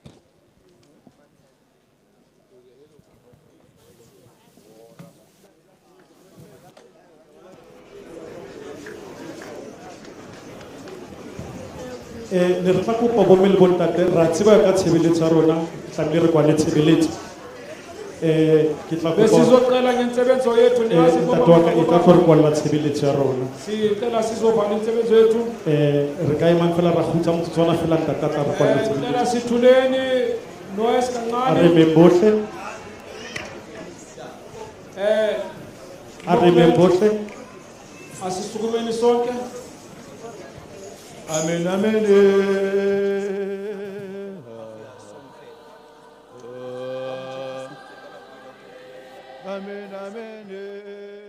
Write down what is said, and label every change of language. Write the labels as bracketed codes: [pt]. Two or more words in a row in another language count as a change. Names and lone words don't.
[st] ne re tla kopa bomme le bontate ra tseba ka tshebeletso ya rona tlamehile re kwane tshebeletso ke tla kopa [zu] besizoqala ngensebenzo yethu [st] ntate wa ka e tla tlo re kwalla tshebeletso ya rona [zu] sicela sizovala insebenzo yethu [st] re ka emang fela ra khutsa motsotswana fela ntate a tla re kwalla tshebeletso [zu] cela sithuleni noes kancane [st] a re meng bohle a re meng bohle [zu] asisukumeni sonke amen amen amen amen